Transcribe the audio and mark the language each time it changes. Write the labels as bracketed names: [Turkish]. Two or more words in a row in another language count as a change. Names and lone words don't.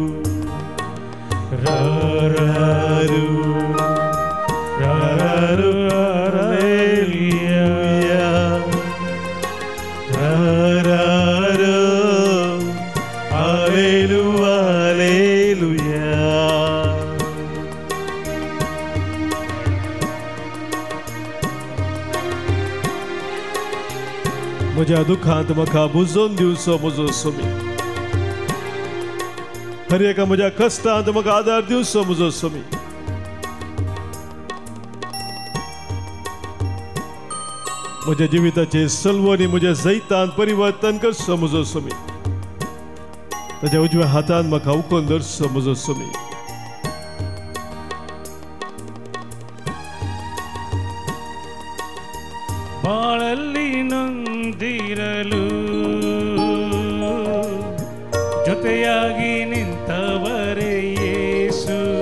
[Kannada] ರಾರಾರು ರಾರಾರು ಹಲ್ಲೆಲೂಯಾ, ರಾರಾರು ಹಲ್ಲೆಲೂಯಾ, ಹಲ್ಲೆಲೂಯಾ. [Konkani] म्हज्या दुखांत म्हाका बुजोवन दिवचो म्हजो स्वामी. हर एका म्हज्या कश्टांत म्हाका आदार दिवचो म्हजो स्वामी. म्हज्या जिविताचे सलवणी म्हज्या जैतांत परिवर्तन करचो म्हजो स्वामी. ताच्या उजव्या हातान म्हाका उखलून धरचो म्हजो स्वामी. [Kannada] ಬಾಳಲ್ಲಿ ನೊಂದಿರಲು ಜೊತೆಯಾಗಿ ನಿಂತವರೇ ಯೇಸು.